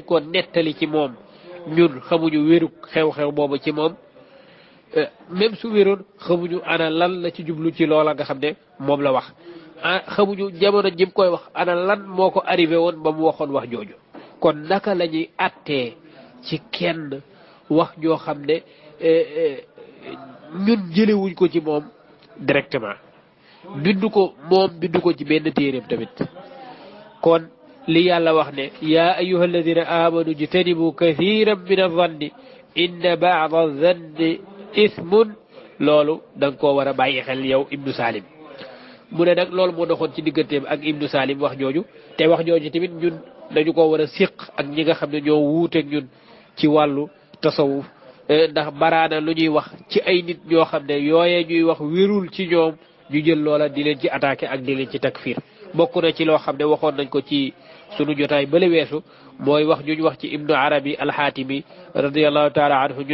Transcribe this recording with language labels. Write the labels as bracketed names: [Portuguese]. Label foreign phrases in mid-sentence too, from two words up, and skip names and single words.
[Wolof] ko nettali ci moom ñun xamuñu wérug xew-xew boobu ci moom même su wéroon xamuñu ana lan la ci jublu ci loola nga xam ne moom la wax xamuñu jamono jim koy wax ana lan moo ko arrivé woon ba mu waxoon wax jooju kon naka la ñuy attee ci kenn wax joo xam ne ñun jëlewuñ ko ci moom directement bindu ko ci benn téeréem tamit kon li yàlla wax ne [Arabic] يا أيها الذين آمنوا اجتنبوا كثيرا من الظن إن بعض الظن إثم [Wolof] loolu da nga koo war a bàyyi xel yow Ibnu Salim mu ne nag loolu moo doxoon ci digganteem ak Ibnu Salim wax jooju te wax jooju tamit ñun dañu ko war a séq ak ñi nga xam ne ñoo wuuteeg ñun ci wàllu tasawuf ndax baraana lu ñuy wax ci ay nit ñoo xam ne yooyee ñuy wax wérul ci ñoom ñu jël loola di leen ci attaqué ak di leen ci takfir bokk na ci loo xam ne waxoon nañ ko ci sunu jotaay bële weesu mooy wax ñu wax ci Ibnu Arabi al-Hatimi [Arabic] رضي الله تعالى عنه [Wolof] ñu